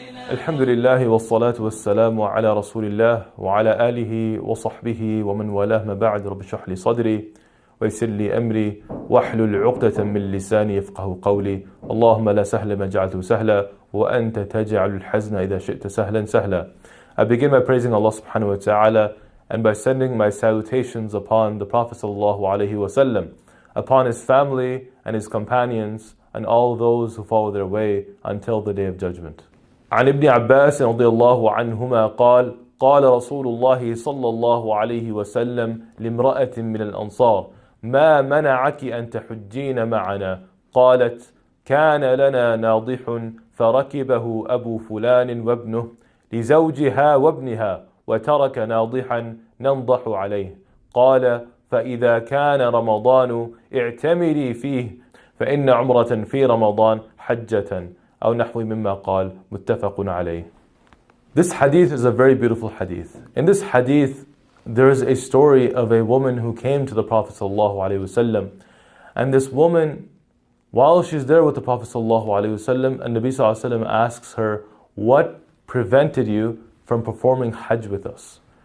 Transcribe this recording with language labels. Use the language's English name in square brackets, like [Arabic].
[Arabic] الحمد لله والصلاة والسلام على رسول الله وعلى آله وصحبه ومن والاه ما بعد رب اشرح لي صدري ويسر لي أمري واحلل عقدة من لساني يفقه قولي اللهم لا سهل ما جعلته سهلا وأنت تجعل الحزن إذا شئت سهلا سهلا. [English] I begin by praising Allah subhanahu wa ta'ala and by sending my salutations upon the Prophet sallallahu alaihi wasallam, upon his family and his companions and all those who follow their way until the day of judgment. [Arabic] عن ابن عباس رضي الله عنهما قال قال رسول الله صلى الله عليه وسلم لامرأة من الأنصار ما منعك أن تحجين معنا؟ قالت كان لنا ناضح فركبه أبو فلان وابنه لزوجها وابنها وترك ناضحا ننضح عليه. قال فإذا كان رمضان اعتمري فيه فإن عمرة في رمضان حجة أو نحو مما قال متفق عليه. [English] This hadith is a very beautiful hadith. In this hadith, there is a story of a woman who came to the Prophet ﷺ, and this woman, while she's there with the Prophet ﷺ, and Nabi ﷺ asks her, what prevented you from performing Hajj with us?